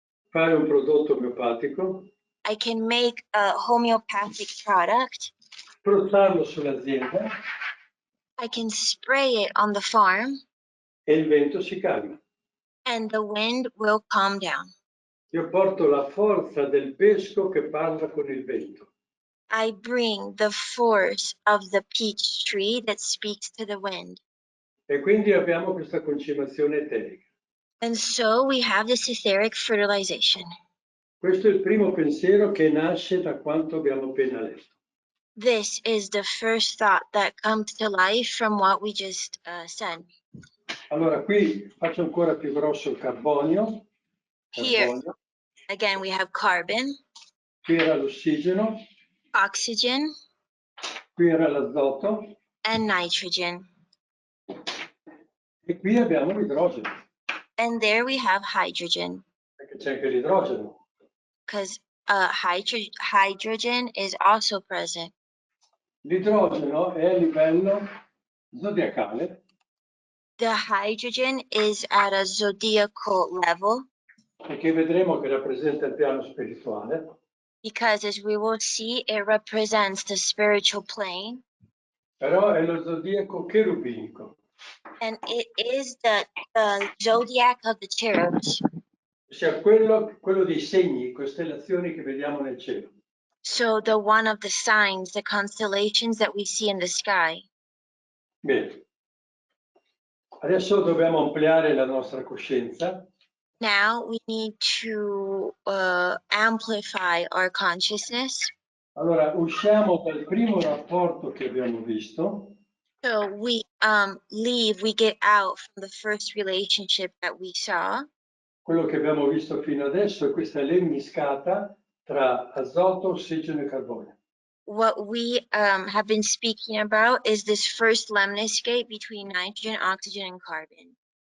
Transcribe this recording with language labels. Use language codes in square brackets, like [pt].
[it] Fare un prodotto omeopatico, [en] I can make a homeopathic product. [it] spruzzarlo sull'azienda [en] I can spray it on the farm [it] e il vento si calma. [en] and the wind will calm down. [it] Io porto la forza del pesco che parla con il vento. [en] I bring the force of the peach tree that speaks to the wind. [it] E quindi abbiamo questa concimazione eterica. [en] And so we have this etheric fertilization. [it] Questo è il primo pensiero che nasce da quanto abbiamo appena letto. [en] This is the first thought that comes to life from what we just said. [it] Allora, qui faccio ancora più grosso il carbonio. [en] Here, again, we have carbon, [it] Qui era l'ossigeno, [en] oxygen, [it] qui era l'azoto [en] and nitrogen. [it] e qui abbiamo l'idrogeno, [en] And there we have hydrogen, [it] perché c'è anche l'idrogeno. [en] because hydrogen is also present. [it] L'idrogeno è a livello zodiacale, [en] The hydrogen is at a zodiacal level, [it] e che vedremo che rappresenta il piano spirituale, [en] because as we will see, it represents the spiritual plane, [it] però è lo zodiaco cherubinico, [en] and it is the zodiac of the cherubs. [it] ossia quello dei segni, costellazioni che vediamo nel cielo. [en] So the one of the signs, the constellations that we see in the sky. [it] Bene, adesso dobbiamo ampliare la nostra coscienza. [en] Now we need to amplify our consciousness. [it] Allora, usciamo dal primo rapporto che abbiamo visto, [en] So we we get out from the first relationship that we saw. [it] quello che abbiamo visto fino adesso è questa lemniscata tra azoto, ossigeno e carbonio. [en] What we have been speaking about is this first lemniscate between nitrogen, oxygen, and carbon.